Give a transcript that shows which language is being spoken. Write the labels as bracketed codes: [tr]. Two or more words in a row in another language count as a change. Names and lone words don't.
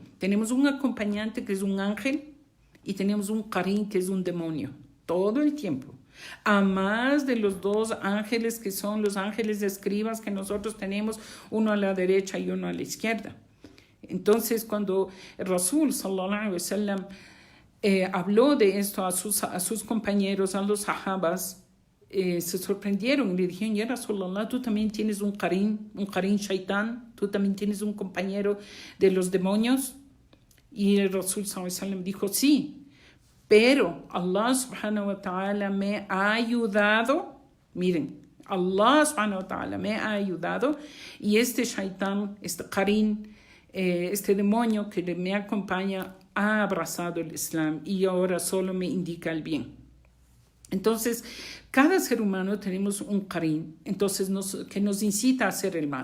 [es] Tenemos un acompañante que es un ángel, y tenemos un qarin que es un demonio, todo el tiempo. A más de los dos ángeles que son los ángeles escribas que nosotros tenemos, uno a la derecha y uno a la izquierda. Entonces, cuando el Rasul [ar] صلى الله عليه وسلم [es] habló de esto a sus compañeros, a los sahabas, se sorprendieron y le dijeron: [ar] يا رسول الله, [es] tú también tienes un [ar] قرين شيطان, [es] tú también tienes un compañero de los demonios. Y el Rasul [ar] صلى الله عليه وسلم [es] dijo: sí, pero Allah [ar] سبحانه وتعالى [es] me ha ayudado. Miren, Allah [ar] سبحانه وتعالى [es] me ha ayudado y este shaitán, este qarin, este demonio que me acompaña ha abrazado el Islam y ahora solo me indica el bien. Entonces, cada ser humano tenemos un qarin, entonces que nos incita a hacer el mal.